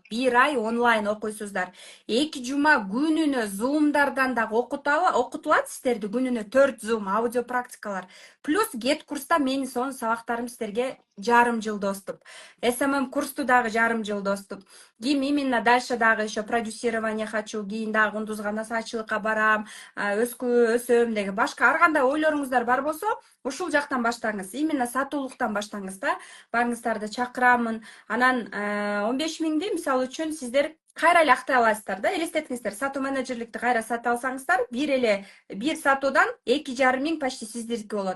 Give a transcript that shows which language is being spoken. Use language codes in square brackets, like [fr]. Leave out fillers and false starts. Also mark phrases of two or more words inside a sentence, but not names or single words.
[ky] 1 ай онлайн окуйсуздар. 2 жума күнүнө зумдардан дагы окутулат сиздерди, күнүнө 4 зум аудио практикалар. Плюс гет курста менин сонун сабактарым сиздерге жарым жыл доступ. СММ курсту дагы жарым жыл доступ. Кийин [ru] именно дальше [ky] дагы [ru] еще продюсирование хочу, [ky] кийин дагы Кундузга насачылыкка барам, өсөм деген башка ар кандай ойлоруңуздар бар болсо, ушул жактан баштаңыз. Именно сатуулуктан баштаңыз да. Барыңыздарды чакырамын. Анан 15 миңди мисалы үчүн сиздер кайра эле актай аласыздар да. Элестетиңиздер, сатуу менеджерликти кайра сатып алсаңыздар, бир сатуудан 2,5 миң почти сиздики болот.